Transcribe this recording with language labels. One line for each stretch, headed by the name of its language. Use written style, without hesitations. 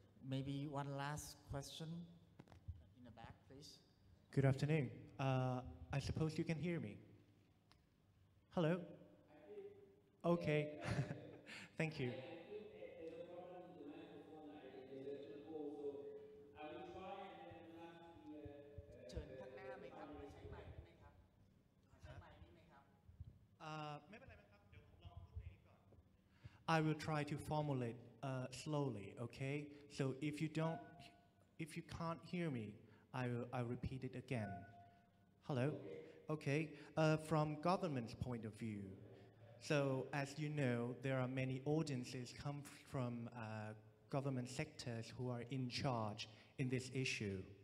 English: Maybe one last question in the back, please. Good afternoon. I suppose you can hear me. Hello? Okay. Thank you. There's a problem with the microphone. There's a echo, so I will try and then ask the
Thai: เชิญข้างหน้าไหมครับใช้ไมค์ได้ไหมครับใช้ไมค์ได้ไหมครับ ไม่เป็นไรครับเดี๋ยวผมลองพูดเองก่อน
English: I will try to formulate slowly, okay? So if you can't hear me, I'll repeat it again. Hello? Okay. From government's point of view, so as you know, there are many audiences come from government sectors who are in charge in this issue.